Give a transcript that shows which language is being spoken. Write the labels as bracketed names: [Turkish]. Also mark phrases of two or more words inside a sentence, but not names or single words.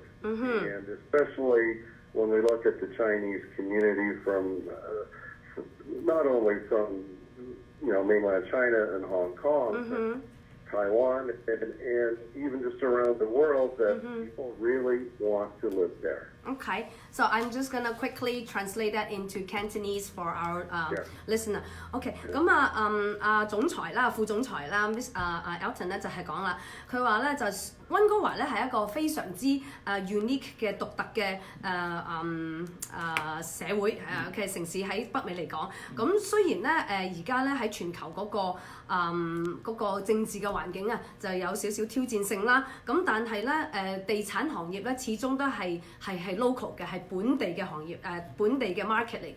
[English] And especially when we look at the Chinese community from not only from mainland China and Hong Kong, Taiwan, and even just around the world, that people really want to live there. Okay, so I'm just gonna quickly translate that into Cantonese for our listener. [Cantonese] OK， 咁總裁啦、副總裁啦 ，Miss Elton 咧就係講啦，佢話咧就溫哥華咧係一個非常之unique 嘅獨特嘅社會嘅城市喺北美嚟講。咁雖然咧而家咧喺全球嗰個政治嘅環境啊，就有少少挑戰性啦。咁但係咧地產行業咧始終都係 local 嘅，係本地嘅行業本地嘅 market 嚟嘅。